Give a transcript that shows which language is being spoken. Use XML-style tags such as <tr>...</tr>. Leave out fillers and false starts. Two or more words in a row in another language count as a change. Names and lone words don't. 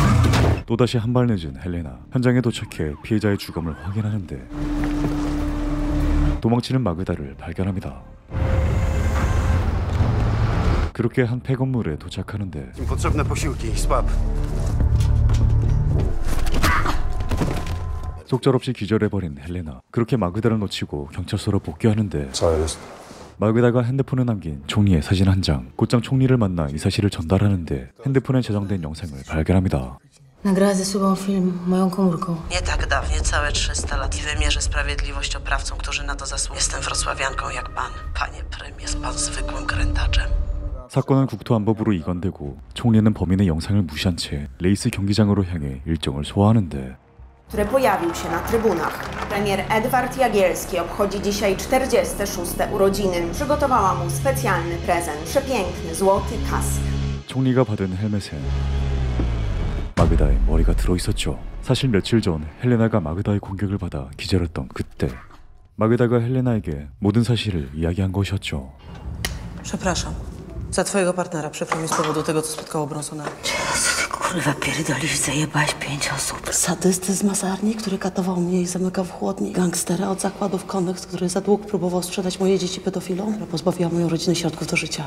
<ko>또다시 한 발 늦은 헬레나. 현장에 도착해 피해자의 주검을 확인하는데 도망치는 마그다를 발견합니다. 그렇게 한 폐건물에 도착하는데</ko> <pl>Im potrzebne posiłki, słab.</pl> <ko>속절없이 기절해버린 헬레나. 그렇게 마그다를 놓치고 경찰서로 복귀하는데</ko> <pl>Co jest?</pl> <ko>마그다가 핸드폰에 남긴 총리의 사진 한 장. 곧장 총리를 만나 이 사실을 전달하는데 핸드폰에 저장된 영상을 발견합니다.</ko> <pl>Nagrała ze sobą film moją komórką. Nie tak dawnie, całe 300 lat i wymierzę sprawiedliwość oprawcom, którzy na to zasługują. Jestem wrocławianką jak pan. Panie prym, jest pan zwykłym krętaczem.</pl> <ko>사건은 국토안보부로 이관되고 총리는 범인의 영상을 무시한 채 레이스 경기장으로 향해 일정을 소화하는데</ko> <pl>który pojawił się na trybunach. Premier Edward Jagielski obchodzi dzisiaj 46. urodziny. Przygotowała mu specjalny prezent. Przepiękny, złoty kask.</pl> <ko>총리가 받은 헬멧에 마그다의 머리가 들어있었죠. 사실 며칠 전 헬레나가 마그다의 공격을 받아 기절했던 그때 마그다가 헬레나에게 모든 사실을 이야기한 것이었죠.</ko> <pl>Przepraszam. Za twojego partnera, przykro mi z powodu tego, co spotkało Bronsona. Kurwa, pierdolisz, zajebałaś 5 osób. Sadysty z masarni, który katował mnie i zamykał w chłodni. Gangstera od zakładów konnych, który za dług próbował sprzedać moje dzieci pedofilom, która pozbawiła moją rodzinę środków do życia.</pl>